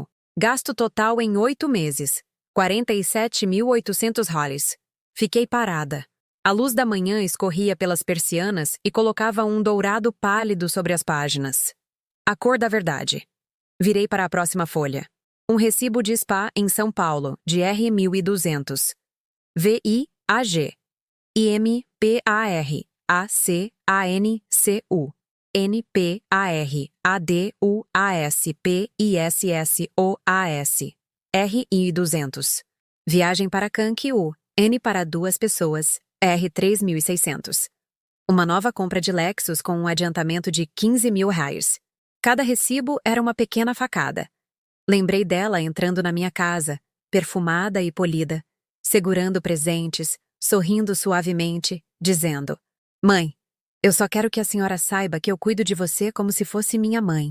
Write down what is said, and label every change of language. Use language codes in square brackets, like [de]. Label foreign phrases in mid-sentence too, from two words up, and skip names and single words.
[pt] Gasto total em 8 meses. 47.800 reais. Fiquei parada. A luz da manhã escorria pelas persianas e colocava um dourado pálido sobre as páginas. A cor da verdade. Virei para a próxima folha. Um recibo de spa em São Paulo, de R$1.200. VIAG. IMPAR. ACANCU. NPAR-ADUASPISSOAS. RI200. Viagem para Cancún. N para 2 pessoas. R$3.600. Uma nova compra de Lexus com um adiantamento de R$15.000. Cada recibo era uma pequena facada. Lembrei dela entrando na minha casa, perfumada e polida, segurando presentes, sorrindo suavemente, dizendo: Mãe, eu só quero que a senhora saiba que eu cuido de você como se fosse minha mãe.